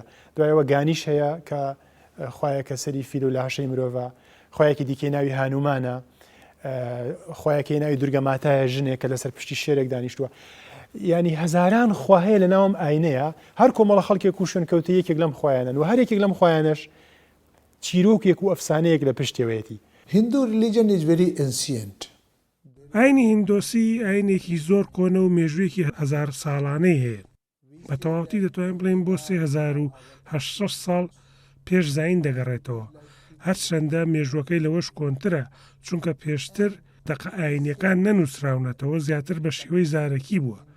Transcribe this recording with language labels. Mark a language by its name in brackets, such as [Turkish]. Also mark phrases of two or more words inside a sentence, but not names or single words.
[Central Kurdish] دوایەوە گانیش هەیە کە خۆیەکە سەری فیل و لاشەی مرۆڤە، خۆیەکی دیکەی ناوی هانومانە، خۆیەکی ناوی دورگەماتایە ژنێک کە لەسەر پشتی شێرێک دانیشتووە. ینی هەزاران خوا هەیە لە ناوم ئاینەیە، هەر کۆمەڵە خەڵکێک و شوێن کەوتە یەکێک لەم خۆیانن و هەر یەکێک لەم خۆیانش چیرۆکێک و ئەفسانەیەک لە پشتێوەیەتی. [English] Hindu religion is very ancient. [Central Kurdish] ئاینی هیندۆسی ئاینێکی زۆر کۆنە و مێژوویەکی هەزار ساڵانەی هەیە. بە تەواوەتی دەتوانین بڵێن بۆ 3800 ساڵ پێش زاین دەگەڕێتەوە. هەرچەندە مێژوەکەی لەوەش کۆنترە، چونکە پێشتر دەقە ئاینیەکان نەنووسراونەتەوە، زیاتر بە شێوەی زارەکی بووە.